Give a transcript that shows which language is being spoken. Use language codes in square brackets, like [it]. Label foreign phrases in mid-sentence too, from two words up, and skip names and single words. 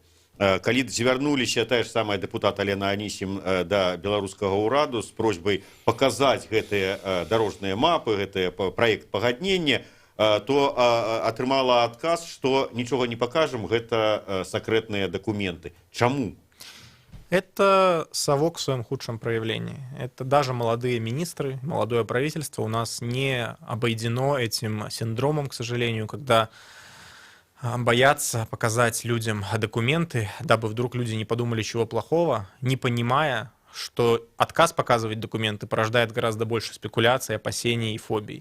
[be] Калі звярнуліся тая ж самая дэпутат Алена Анісім да беларускага ўраду з просьбай паказаць гэтыя дарожныя мапы, гэты праект пагаднення, то атрымала адказ, што нічога не пакажам, гэта сакрэтныя дакументы. Чаму? [ru] Это совок в своем худшем проявлении. Это даже молодые министры, молодое правительство у нас не обойдено этим синдромом, к сожалению, когда боятся показать людям документы, дабы вдруг люди не подумали чего плохого, не понимая, что отказ показывать документы порождает гораздо больше спекуляций, опасений и фобий.